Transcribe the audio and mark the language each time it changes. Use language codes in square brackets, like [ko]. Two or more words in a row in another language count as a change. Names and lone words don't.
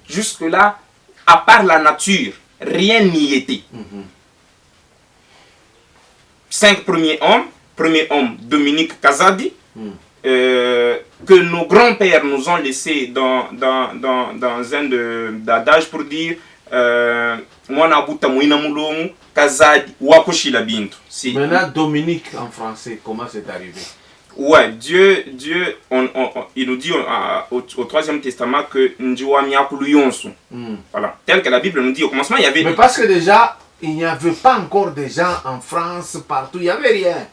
[fr] Jusque-là, à part la nature, rien n'y était. 5 premiers hommes. Premier homme, Dominique Kazadi, que nos grands-pères nous ont laissé dans un adage pour dire [lua] Mwana buta muina mulongo Kazadi wakushila bintu. [fr] Maintenant, Dominique en français, comment c'est arrivé? Ouais, Dieu il nous dit au 3e testament que [lua] Njiwa Miakulu Yonsu. [fr] Voilà, tel que la Bible nous dit au commencement, il y avait. Mais parce que déjà, il n'y avait pas encore de gens en France, partout, il n'y avait rien.